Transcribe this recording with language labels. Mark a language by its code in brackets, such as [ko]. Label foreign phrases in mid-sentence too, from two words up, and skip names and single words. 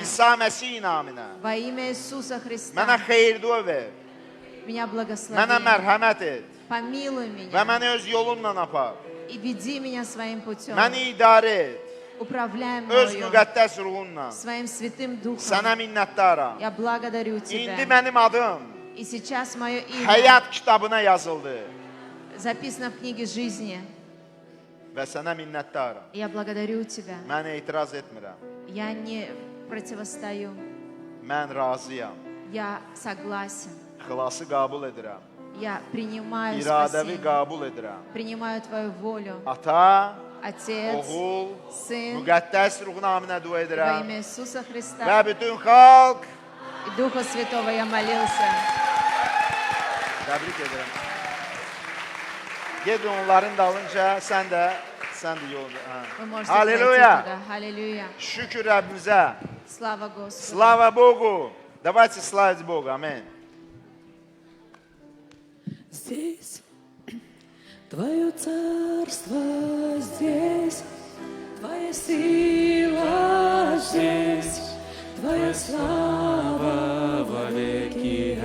[az] İsa Məsih naminə. [ru] во имя Иисуса [az] Mənə [ru] Христа. [az] xeyir dua ver. [ru] Меня [az] Mənə [ru] благослови. [az] mərhəmət et. [ru] Помилуй [az] Və [ru] меня [az] məni öz yolunla apar. [ru] и веди меня своим путем. [az] Məni idarə et. [ru] Управляй [az] Öz [ru] мною [az] müqəddəs ruhunla. [ru] своим святым Духом. [az] Sənə minnətdaram. [ru] Я благодарю [az] İndi [ru] Тебя. [az] mənim adım [ru] И сейчас мое имя [az] həyat kitabına yazıldı. [ru] записано в книге жизни. [az] Və sənə minnətdaram. [ru] И я благодарю Тебя. [az] Mən etiraz etmirəm. [ru] Я не противостою. [az] Mən razıyam. [ru] Я согласен. [az] Xilası qəbul edirəm. [ru] Я принимаю [az] İradəvi [ru] спасение. [az] qəbul edirəm. [ru] Принимаю Твою волю. [az] Ata, [ru] Отец, [az] oğul, [ru] Сын, [az] müqəddəs ruh naminə dua [ru] во [az] edirəm. [ru] имя Иисуса Христа [az] Və bütün xalq [ru] и Духа Святого я молился. [az] təbrik edirəm. Gedin onların dalınca, sən də yolda. [ru] Вы можете Аллилуйя! пройти туда. Аллилуйя. [az] Şükür Rəbbimizə. [ru] Слава Господу. Слава Богу. Давайте славить Бога. Аминь. Здесь Твое царство, здесь Твоя сила, здесь Твоя слава вовеки.